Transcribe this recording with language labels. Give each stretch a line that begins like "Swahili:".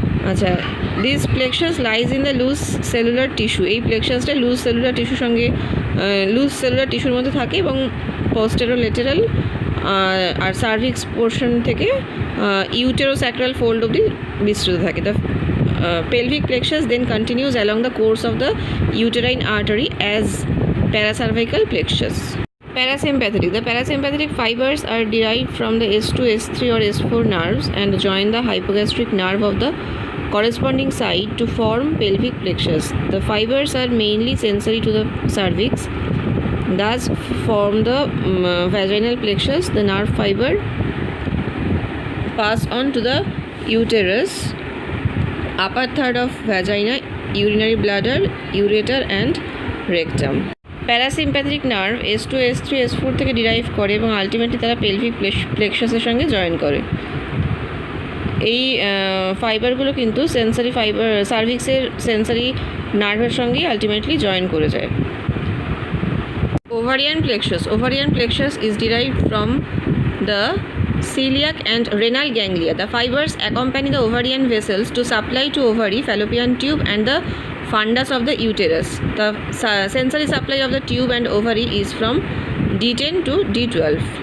English: আচ্ছা, this plexus lies in the loose cellular tissue.
Bangla: এই প্লেক্সাসটা loose cellular টিস্যুর সঙ্গে লুজ সেলুলার টিস্যুর মধ্যে থাকে এবং পোস্টেরোলেটারাল আর সার্ভিক্স পোর্শন থেকে ইউটেরোস্যাক্রাল ফোল্ড অবধি বিস্তৃত থাকে।
English: The pelvic plexus then continues along the course of the uterine artery as paracervical plexus. Parasympathetic. The parasympathetic fibers are derived from the S2, S3 or S4 nerves and join the hypogastric nerve of the corresponding side to form pelvic plexus. The fibers are mainly sensory to the cervix, thus form the vaginal plexus. The nerve fiber pass on to the uterus, upper third of vagina, urinary bladder, ureter and rectum.
Bangla: Parasympathetic nerve S2, S3, S4 থেকে derive করে এবং ultimately তারা pelvic প্লেক্সাসের সঙ্গে join করে। এই ফাইবারগুলো কিন্তু sensory fibre সার্ভিক্সের sensory নার্ভের সঙ্গেই আলটিমেটলি জয়েন করে যায়।
English: Ovarian plexus is derived from the celiac and renal ganglia. The fibers accompany the ovarian vessels to supply to ovary, fallopian tube and the fundus of the uterus. The sensory supply of the tube and ovary is from D10 to D12.